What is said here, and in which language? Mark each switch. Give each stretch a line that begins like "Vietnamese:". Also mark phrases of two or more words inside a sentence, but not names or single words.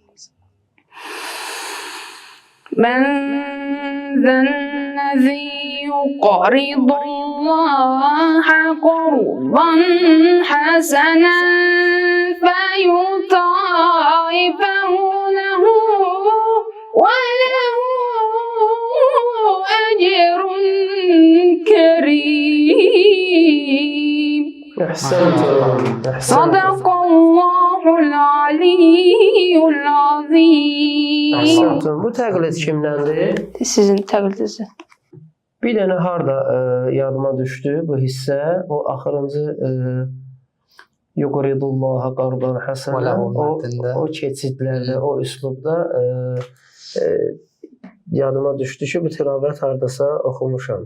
Arabic: من ذا الذي يقرض الله قرضا حسنا فيضاعفه له وله أجر كريم. أحسنت. صدق الله العلي العظيم.
Azerbaijani: Ahsantun. Bu təqlid kimdəndir? Sizin təqlidinizdir. Bir dənə harda yadıma düşdü bu hissə, o axırıncı
Arabic: يقرض الله قرضا حسنا,
Azerbaijani: o keçidlərdə, o üslubda yadıma düşdü ki, bu tilavət hardasa oxumuşam.